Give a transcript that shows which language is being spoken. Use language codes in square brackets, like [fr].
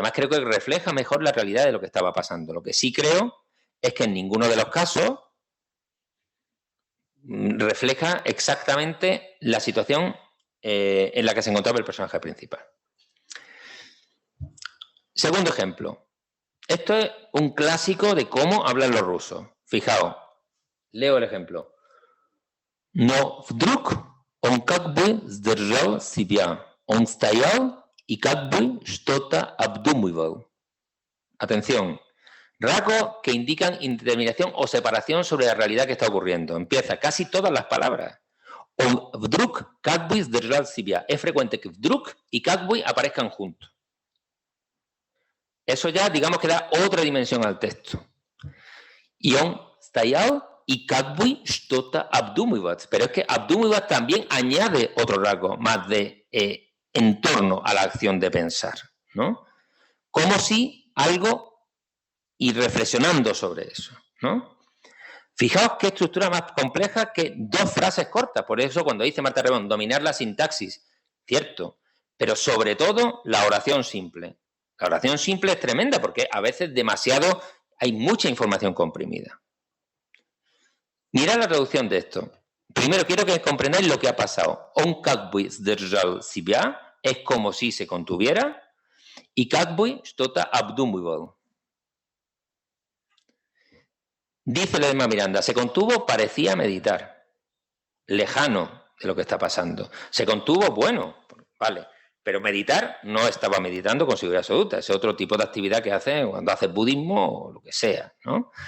[es] Además, creo que refleja mejor la realidad de lo que estaba pasando. Lo que sí creo es que en ninguno de los casos refleja exactamente la situación en la que se encontraba el personaje principal. Segundo ejemplo. Esto es un clásico de cómo hablan los rusos. Fijaos, leo el ejemplo. [ru] Но вдруг он как бы сдержал себя. Он стоял y как бы что-то обдумывал. [es] Atención. Rasgos que indican indeterminación o separación sobre la realidad que está ocurriendo. Empieza casi todas las palabras. [ru] Он вдруг как бы сдержал себя. [es] Es frecuente que вдруг y как бы aparezcan juntos. Eso ya, digamos, que da otra dimensión al texto. [ru] Y он стоял y как бы что-то обдумывал. [es] Pero es que обдумывал también añade otro rasgo más de en torno a la acción de pensar, ¿no? Como si algo y reflexionando sobre eso, ¿no? Fijaos qué estructura más compleja que dos frases cortas. Por eso cuando dice Marta Rebón, dominar la sintaxis, cierto, pero sobre todo la oración simple. La oración simple es tremenda porque a veces demasiado hay mucha información comprimida. Mirad la traducción de esto. Primero quiero que comprendáis lo que ha pasado. [ru] On как бы сдержал себя [es] es como si se contuviera y [ru] как бы что-то обдумывал. [es] Dice Ledesma Miranda, se contuvo, parecía meditar, lejano de lo que está pasando. Se contuvo, bueno, vale, pero meditar no estaba meditando con seguridad absoluta, es otro tipo de actividad que hace cuando hace budismo o lo que sea, ¿no?